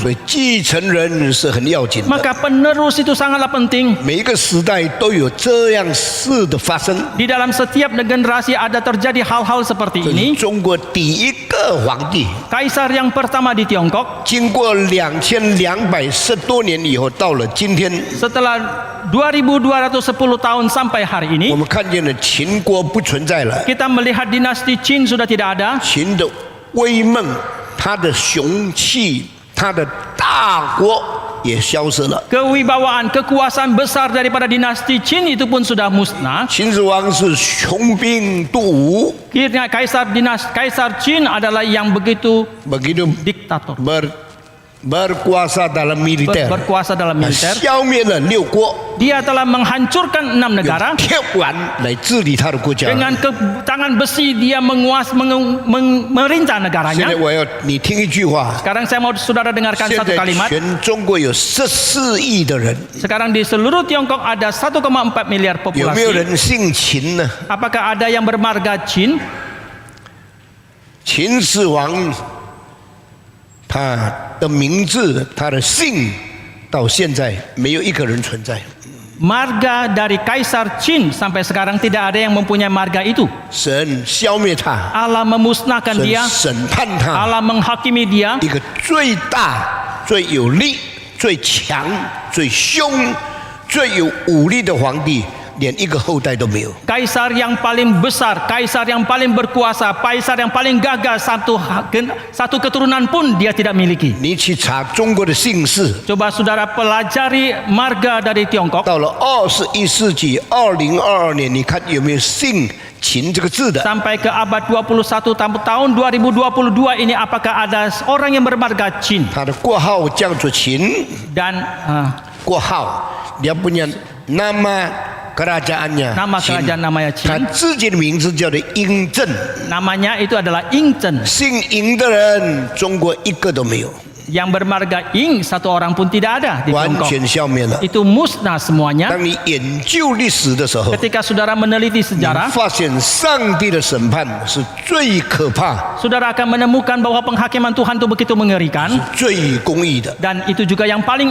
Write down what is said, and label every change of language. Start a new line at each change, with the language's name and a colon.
Chinese: 所以继承人是很要紧的。
Indonesian: Maka penerus itu sangatlah penting.
Chinese: 每一个时代都有这样事的发生。
Indonesian: Di dalam setiap generasi ada terjadi hal-hal seperti
Chinese: 这是
Indonesian: ini.
Chinese: 中国第一个皇帝，
Indonesian: Kaisar yang pertama di Tiongkok
Chinese: 经过2210多年以后，到了今天，
Indonesian: setelah 2210 tahun sampai hari
Chinese: 我
Indonesian: ini,
Chinese: 们看见了秦国不存在了，
Indonesian: kita melihat dinasti Qin sudah tidak ada.
Chinese: 秦的威猛，他的雄气，他的大国也消失了。
Indonesian: Kewibawaan, kekuasaan besar daripada dinasti Qin itu pun sudah musnah.
Chinese: 秦始皇是穷兵黩武，
Indonesian: Kaisar Qin adalah yang begitu begitu diktator, berkuasa dalam militer， berkuasa dalam militer.
Chinese: 消灭了6国，
Indonesian: Dia telah menghancurkan 6
Chinese: 用
Indonesian: negara.
Chinese: 铁腕来治理他的国家。
Indonesian: Dengan tangan besi dia merintah
Chinese: 现在
Indonesian: negaranya.
Chinese: 我要你听一句话。
Indonesian: Sekarang saya mau saudara dengarkan
Chinese: 现
Indonesian: satu
Chinese: 在
Indonesian: kalimat.
Chinese: 全中国有14亿的人，
Indonesian: Sekarang di seluruh Tiongkok ada 1,4 miliar
Chinese: 有没有
Indonesian: populasi.
Chinese: 人姓秦呢？
Indonesian: Apakah ada yang bermarga Qin?
Chinese: 秦始皇，他的名字，他的姓，到现在没有一个人存在。
Indonesian: Marga dari Kaisar Qin sampai sekarang tidak ada yang mempunyai marga itu.
Chinese: 神消灭他，
Indonesian: Allah memusnahkan
Chinese: 神
Indonesian: dia,
Chinese: 审判他，
Indonesian: Allah menghakimi dia.
Chinese: 一个最大、最有力、最强、最凶、最有武力的皇帝，连一个后代都没有。
Indonesian: Kaisar yang paling besar, kaisar yang paling berkuasa, kaisar yang paling gagah, satu keturunan pun dia tidak miliki.
Chinese: 你去查中国的姓氏，
Indonesian: Coba saudara pelajari marga dari Tiongkok.
Chinese: 到了21世纪2022年，你看有没有姓秦这个字的？
Indonesian: Sampai ke abad 21 tahun 2022 ini apakah ada orang yang bermarga Qin
Chinese: 他的国号叫做秦，
Indonesian: dan
Chinese: 国号
Indonesian: dia punya nama kerajaannya nama Qin. kerajaan namanya
Chinese: 他
Indonesian: Qin.
Chinese: 自己的名字叫做嬴政，
Indonesian: Namanya itu adalah Yingzhen.
Chinese: 姓嬴的人中国一个都没有。
Indonesian: yang bermarga Ying satu orang pun tidak ada di
Chinese: 完
Indonesian: Tiongkok.
Chinese: 全消灭了。
Indonesian: Itu musnah semuanya.
Chinese: 当你研究历史的时候，
Indonesian: Ketika saudara meneliti
Chinese: 你
Indonesian: sejarah,
Chinese: 发现上帝的审判是最可怕、
Indonesian: saudara akan menemukan bahwa penghakiman Tuhan itu begitu mengerikan 最公义的。 dan itu juga yang paling